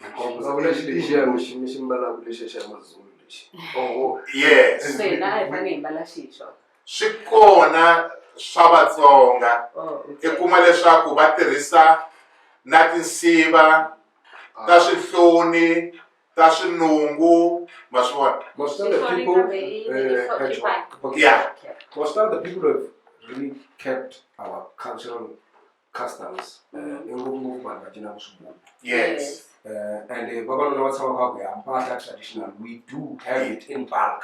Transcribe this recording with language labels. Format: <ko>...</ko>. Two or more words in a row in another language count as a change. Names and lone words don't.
<en>Yes.</en> <ts>Swi kona swa Vatsonga. I kuma leswaku va tirhisa na tinsiva ta swihloni ta swinungu, ma swi vona?</ts> <en>Most of the people, Yeah. most of the people have really kept our cultural customs in movement. Yes. And traditional, we do have it in bulk.</en>